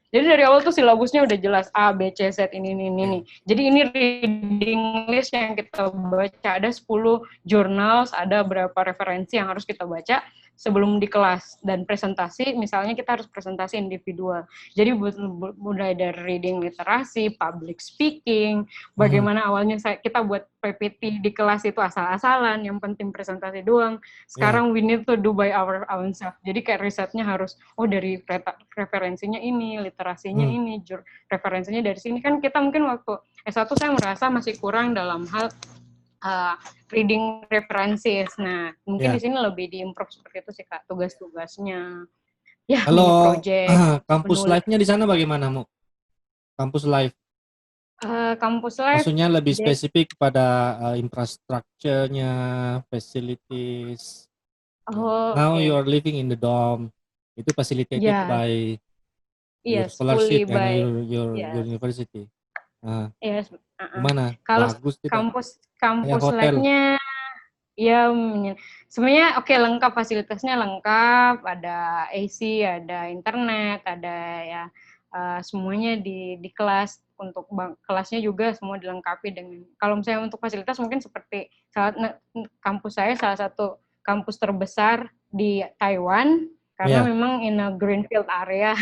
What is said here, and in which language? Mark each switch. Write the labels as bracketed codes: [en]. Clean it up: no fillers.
[id] Jadi dari awal tuh silabusnya udah jelas, A, B, C, Z, ini. Jadi ini reading list yang kita baca, ada 10 journals, ada berapa referensi yang harus kita baca sebelum di kelas, dan presentasi, misalnya kita harus presentasi individual. Jadi mulai dari reading literasi, public speaking, bagaimana awalnya kita buat PPT di kelas itu asal-asalan, yang penting presentasi doang. Sekarang [en] we need to do by our own self. [id] Jadi kayak risetnya harus, dari referensinya ini, literasinya ini, referensinya dari sini. Kan kita mungkin waktu S1 saya merasa masih kurang dalam hal reading references. Nah, mungkin di sini lebih diimprove seperti itu sih Kak, tugas-tugasnya. Ya, kalau project, kampus life-nya di sana bagaimana, Mu? Kampus life. Kampus life. Maksudnya lebih spesifik pada infrastrukturnya, facilities. [en] Now you are living in the dorm. [id] Itu [en] facilitated by your scholarship and your university. [id] Gimana? Kalau bagus tidak? kampus life-nya ya sebenarnya oke, lengkap, fasilitasnya lengkap, ada AC, ada internet, ada ya semuanya di kelas. Untuk kelasnya juga semua dilengkapi dengan, kalau misalnya untuk fasilitas mungkin seperti kampus saya salah satu kampus terbesar di Taiwan, karena memang [en] in a greenfield area.